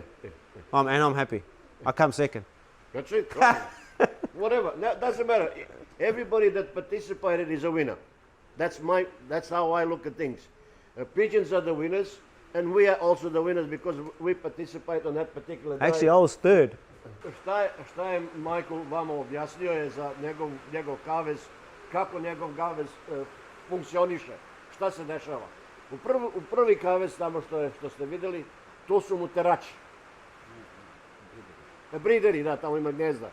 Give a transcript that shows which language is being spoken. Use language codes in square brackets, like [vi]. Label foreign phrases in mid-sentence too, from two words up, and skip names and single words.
[en] And I'm happy. I come second. That's it. Whatever. Doesn't matter. Everybody that participated is a winner. That's how I look at things. Pigeons are the winners, and we are also the winners because we participate on that particular day. Actually, I was third. [sr] Šta je Michael vama objasnio je za njegov kavez, kako njegov kavez funkcioniše, šta se dešava. U prvi kavez tamo što ste vidjeli, to su mu terači. Brideri, da, tamo ima gnezda.